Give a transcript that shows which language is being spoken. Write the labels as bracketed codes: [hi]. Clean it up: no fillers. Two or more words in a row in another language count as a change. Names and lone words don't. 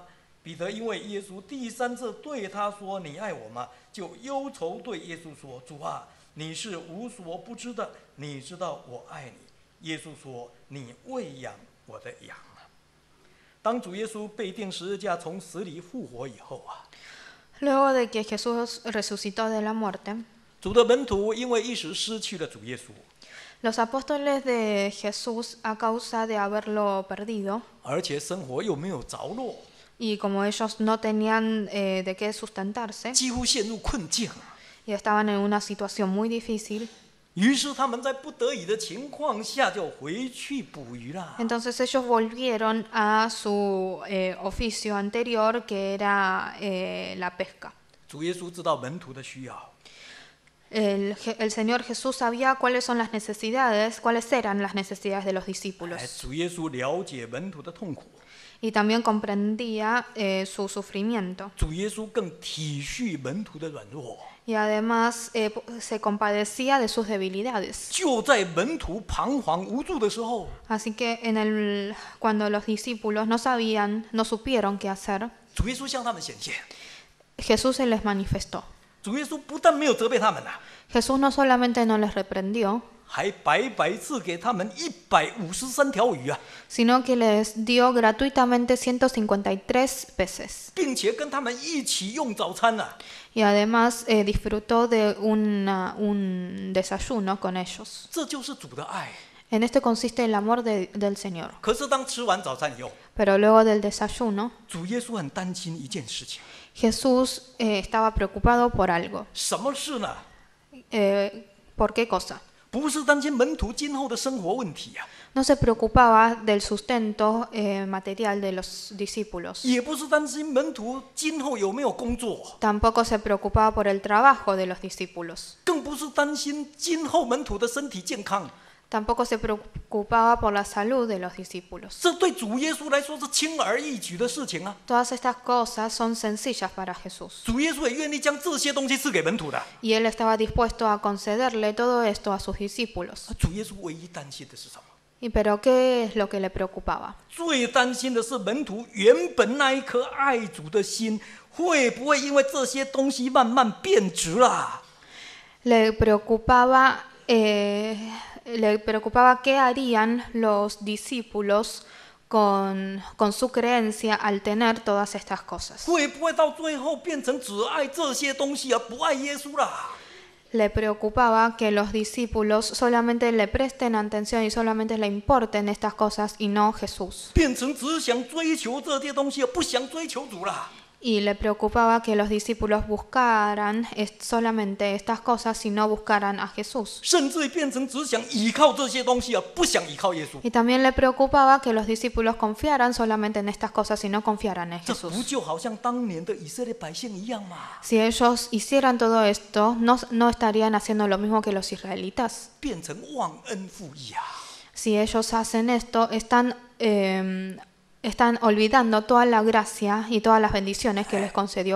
[zh] 彼得因为耶稣第三次对他说：“你爱我吗？” 就忧愁对耶稣说：“主啊，你是无所不知的，你知道我爱你。”耶稣说：“你喂养我的羊啊。” 当主耶稣被钉十字架从死里复活以后啊， [es] Luego de que Jesús resucitó de la muerte, [zh] 主的门徒因为一时失去了主耶稣， [es] los apóstoles de Jesús, a causa de haberlo perdido, [zh] 而且生活又没有着落， [es] y como ellos no tenían de qué sustentarse [zh] 几乎陷入困境。 [es] y estaban en una situación muy difícil, [zh] 于是他们在不得已的情况下就回去捕鱼了。 [es] entonces ellos volvieron a su oficio anterior, que era la pesca. [zh] 主耶稣知道门徒的需要， [es] El Señor Jesús sabía cuáles son las necesidades, cuáles eran las necesidades de los discípulos, [zh] 主耶稣了解门徒的痛苦， [es] y también comprendía su sufrimiento. [zh] 主耶稣更体恤门徒的软弱。 [es] Y además se compadecía de sus debilidades. [zh] 就在门徒彷徨无助的时候， [es] Así que cuando los discípulos no supieron qué hacer, [zh] 主耶稣向他们显现。 [es] Jesús se les manifestó. [zh] 主耶稣不但没有责备他们呐， [es] Jesús no solamente no les reprendió, [zh] 还白白赐给他们153条鱼啊， [es] sino que les dio gratuitamente 153 peces. [zh] 并且跟他们一起用早餐呐。 [es] Y además disfrutó de un desayuno con ellos. [zh] 这就是主的爱。 [es] En esto consiste el amor del Señor. [zh] 可是当吃完早餐以后， [es] Pero luego del desayuno, [zh] 主耶稣很担心一件事情， [es] Jesús estaba preocupado por algo. [zh] 什么事呢？ [es] ¿Por qué cosa? [zh] 不是担心门徒今后的生活问题啊， [es] No se preocupaba del sustento material de los discípulos. [zh] 也不是担心门徒今后有没有工作， [es] Tampoco se preocupaba por el trabajo de los discípulos. [zh] 更不是担心今后门徒的身体健康。 [es] Tampoco se preocupaba por la salud de los discípulos. [zh] 这对主耶稣来说是轻而易举的事情啊！ [es] Todas estas cosas son sencillas para Jesús. [zh] 主耶稣也愿意将这些东西赐给门徒的。 [es] Y él estaba dispuesto a concederle todo esto a sus discípulos. [zh] 主耶稣唯一担心的是什么？ [es] Pero ¿qué es lo que le preocupaba? [zh] 最担心的是门徒原本那一颗爱主的心，会不会因为这些东西慢慢变质了？ [es] Le preocupaba qué harían los discípulos con su creencia al tener todas estas cosas. [zh] 会不会到最后变成只爱这些东西而不爱耶稣啦？ [es] Le preocupaba que los discípulos solamente le presten atención y solamente le importen estas cosas y no Jesús. [zh] 变成只想追求这些东西而不想追求主啦？ [es] Y le preocupaba que los discípulos buscaran solamente estas cosas y no buscaran a Jesús. [zh] 甚至变成只想依靠这些东西而不想依靠耶稣？ [es] Y también le preocupaba que los discípulos confiaran solamente en estas cosas y no confiaran en [zh] 这不 [es] Jesús. [zh] 就好像当年的以色列百姓一样吗？ [es] Si ellos hicieran todo esto, no estarían haciendo lo mismo que los israelitas. [zh] 变成忘恩负义啊！ [es] Si ellos hacen esto, están olvidando toda la gracia y todas las bendiciones que les concedió